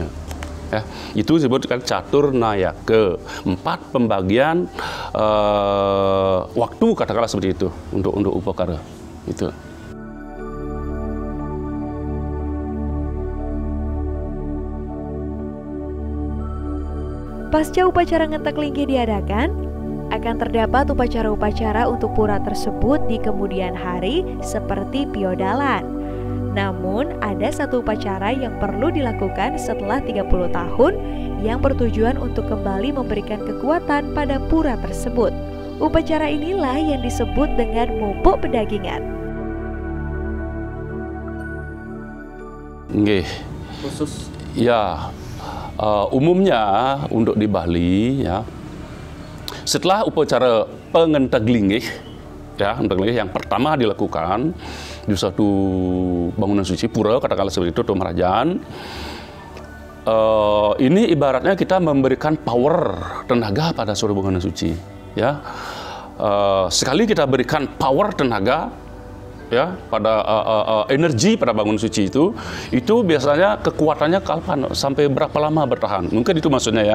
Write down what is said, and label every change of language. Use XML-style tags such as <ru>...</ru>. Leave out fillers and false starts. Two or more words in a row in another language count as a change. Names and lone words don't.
<id>Ya, itu disebutkan catur nayaka, 4 pembagian waktu katakanlah seperti itu untuk upacara itu. Pasca upacara ngentek linggih diadakan, akan terdapat upacara-upacara untuk pura tersebut di kemudian hari seperti piodalan. Namun, ada satu upacara yang perlu dilakukan setelah 30 tahun yang bertujuan untuk kembali memberikan kekuatan pada pura tersebut. Upacara inilah yang disebut dengan mupuk pedagingan. Nggih. Khusus Ya, umumnya untuk di Bali ya, setelah upacara pengentek linggih ya, yang pertama dilakukan di suatu bangunan suci pura katakanlah seperti itu, Tomarajan. Ini ibaratnya kita memberikan power tenaga pada suatu bangunan suci ya. Sekali kita berikan power tenaga ya pada energi pada bangunan suci itu biasanya kekuatannya kapan sampai berapa lama bertahan, mungkin itu maksudnya ya.</id>